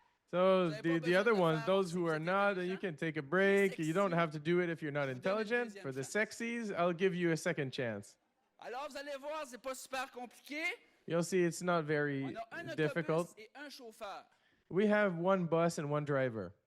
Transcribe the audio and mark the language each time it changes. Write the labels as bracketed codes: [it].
[en] So the other ones, those who are not, you can take a break. You don't have to do it if you're not intelligent. For the sexies, I'll give you a second chance. [fr] Alors, vous allez voir, c'est pas super compliqué. [en] You'll see it's not very difficult. We have one bus and one driver.